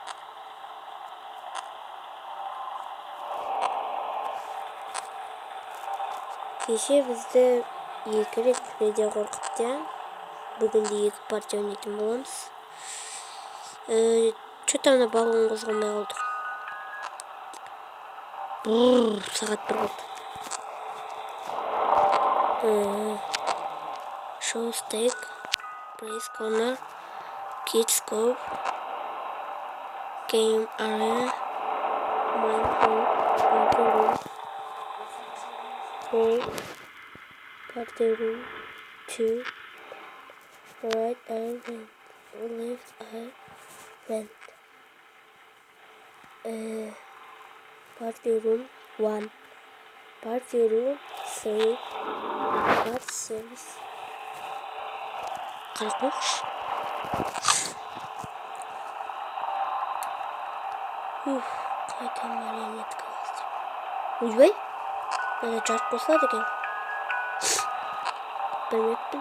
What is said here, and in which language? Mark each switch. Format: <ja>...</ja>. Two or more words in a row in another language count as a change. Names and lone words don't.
<kk>Кеше бізді 2 рет Фредди қорқытты. Бүгін де 2 партия ойнайтын боламыз. Что-то ана балон қозғалмай қалды. Сағат 1 болды.</kk> <en>Show stake, place corner, kids scope, game area, mine hole, party room, hole, party room, 2, right eye vent, left eye vent, party room 1, party room 3, party service.</en> <kk>Қарақош. Қайта марионетка болды. Ойбай, мына жарық қосылады екен. Білмеппін.</kk>